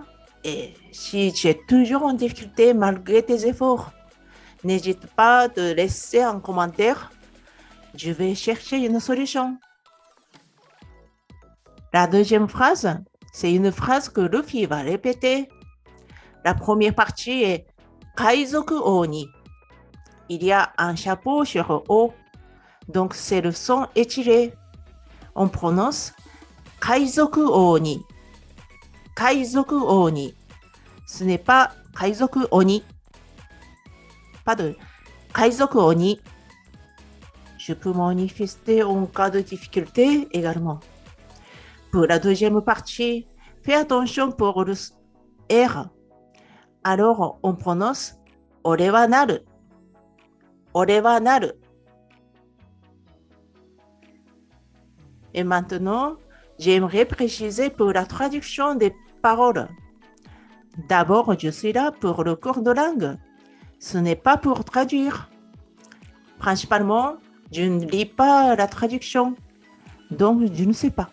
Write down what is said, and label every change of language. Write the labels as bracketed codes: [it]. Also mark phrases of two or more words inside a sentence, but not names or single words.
[fr] Et si tu es toujours en difficulté malgré tes efforts, n'hésite pas de laisser un commentaire. Je vais chercher une solution. La deuxième phrase, c'est une phrase que Luffy va répéter. La première partie est [ja] 海賊王に. [fr] Il y a un chapeau sur O, donc c'est le son étiré. On prononce [ja] 海賊王に. 海賊王に. [fr] Ce n'est pas [ja] 海賊鬼. [fr] Pas de [ja] 海賊鬼. [fr] Je peux manifester en cas de difficulté également. Pour la deuxième partie, fais attention pour le R. Alors, on prononce [ja] 俺はなる. 俺はなる. [fr] Et maintenant, j'aimerais préciser pour la traduction des paroles. D'abord, je suis là pour le cours de langue. Ce n'est pas pour traduire. Principalement, je ne lis pas la traduction, donc je ne sais pas.